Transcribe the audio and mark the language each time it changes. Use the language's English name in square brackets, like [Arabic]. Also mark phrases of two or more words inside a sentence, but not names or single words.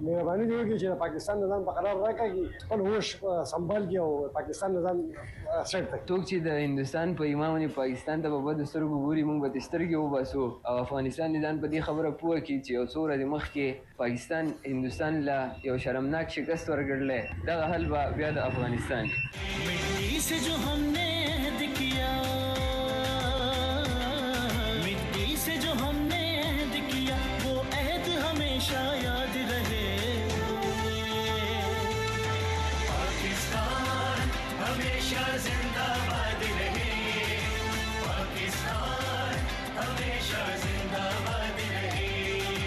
[Pashto] مهرباني دې وکړي چې د پاکستان نه ځان په قرار راکړي، خپل هوش سنبال کړي او پاکستان نه ځان سیټ کړي. څوک چې د هندوستان په ایمان باندې پاکستان ته په بدو سترګو ګوري، موږ به ترې سترګې وباسو او افغانستان دې ځان په دې خبره پوه کړي چې یو څو ورځې مخکې پاکستان هندوستان له یو شرمناک شکست ورکړلی، دغه حل به بیا د افغانستان. [Urdu] مٹی سے جو ہم نے عہد کیا، مٹی سے جو ہم نے عہد کیا، وہ عہد ہمیشہ یاد رہے. پاکستان ہمیشہ زندہ باد رہے، پاکستان ہمیشہ زندہ باد رہے.